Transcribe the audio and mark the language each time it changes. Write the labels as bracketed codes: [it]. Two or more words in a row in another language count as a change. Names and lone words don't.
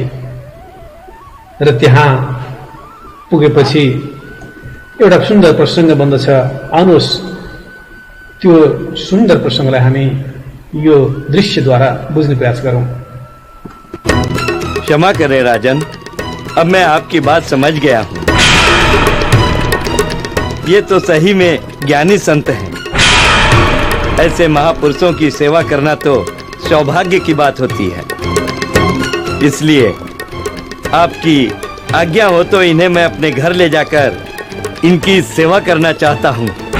[ne] र त्यहाँ पुगेपछि एउटा सुन्दर प्रसङ्ग बन्दछ। आउनुहोस् त्यो सुन्दर प्रसङ्गलाई हामी यो दृश्यद्वारा बुझ्ने प्रयास गरौं। [hi] क्षमा करें राजन, अब मैं आपकी बात समझ गया हूँ। ये तो सही में ज्ञानी संत हैं। ऐसे महापुरुषों की सेवा करना तो सौभाग्य की बात होती है। इसलिए आपकी आज्ञा हो तो इन्हें मैं अपने घर ले जाकर इनकी सेवा करना चाहता हूँ।